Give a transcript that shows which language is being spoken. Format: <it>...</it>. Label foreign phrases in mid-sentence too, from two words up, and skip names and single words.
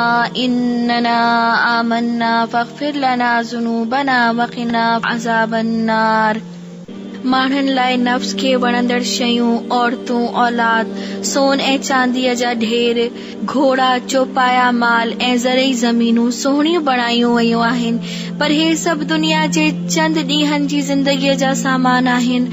<ar>إننا آمنا فاغفر لنا ذنوبنا وقنا عذاب النار</ar> <sd>माण्हुनि लाइ नफ़्स खे वणंदड़ शयूं, औरतूं, औलाद, सोन ऐं चांदीअ जा ढेर, घोड़ा, चौपाया माल ऐं ज़रई ज़मीनूं सुहिणियूं बणायूं वयूं आहिनि। पर हे सभु दुनिया जे चंद ॾींहनि जी ज़िंदगीअ जा सामान आहिनि।</sd>